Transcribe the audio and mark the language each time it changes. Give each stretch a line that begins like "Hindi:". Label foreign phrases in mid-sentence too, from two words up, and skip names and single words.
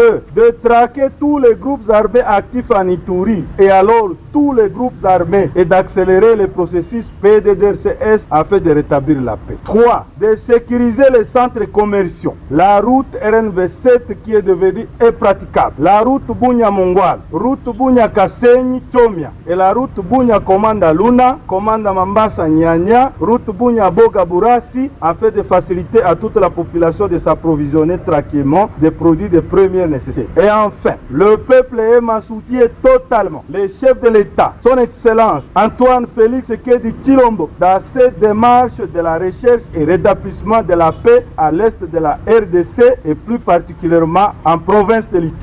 French: De traquer tous les groupes armés actifs en Ituri et alors tous les groupes armés et d'accélérer le processus PDDRCS afin de rétablir la paix. 3. De sécuriser les centres commerciaux. La route RNV7 qui est devenue impraticable. La route Bunya-Mongwal, route Bunya-Kasenyi-Chomia et la route Bunya-Komanda-Luna, Komanda-Mambasa-Nyanya, route Bunya-Boga-Burasi afin de faciliter à toute la population de s'approvisionner tranquillement des produits de première nécessité. Et enfin, le peuple Ema soutient totalement les chefs de l'État, son Excellence Antoine Félix Tshisekedi Tshilombo, dans ses démarches de la recherche et rétablissement de la paix à l'est de la RDC et plus particulièrement en province de l'Ituri.